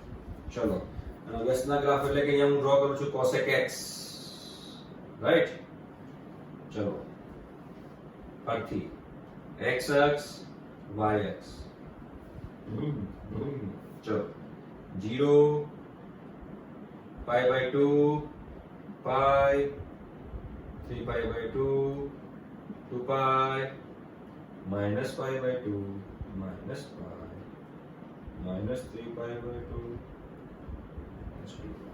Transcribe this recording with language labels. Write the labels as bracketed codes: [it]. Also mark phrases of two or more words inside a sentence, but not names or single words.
[gu] ચલો, એના વ્યસ્તના ગ્રાફ એટલે કે અહીંયા હું ડ્રો કરું છું [en] cosec x, [gu] રાઈટ? ચલો, ફરીથી x અક્ષ y અક્ષ. [en] ચલો 0 pi by 2 pi 3 pi by 2 2 pi minus pi by 2 minus pi minus 3 pi by 2 minus 2 pi.